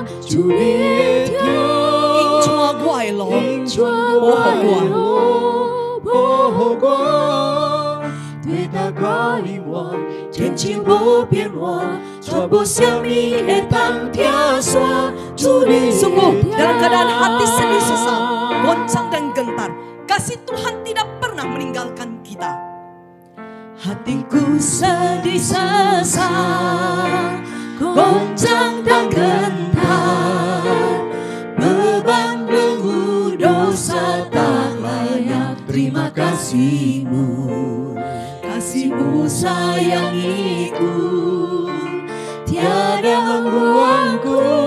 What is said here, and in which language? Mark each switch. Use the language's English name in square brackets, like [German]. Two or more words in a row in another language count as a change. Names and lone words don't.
[Min Nan Chinese] 主你的疼，引带我的路，引带我的路，保护我，对他我永远，天经无变化，绝无啥物会通拆散。主你的 [Indonesian] Sungguh dalam keadaan hati sedih sesal, [Min Nan Chinese] 疼。 [Indonesian] goncang dan gentar, kasih Tuhan tidak pernah meninggalkan kita. Hatiku sedih sesak, goncang dan gentar, beban belenggu dosa tak layak terima kasih-Mu, kasih-Mu sayangiku, tiada membuangku,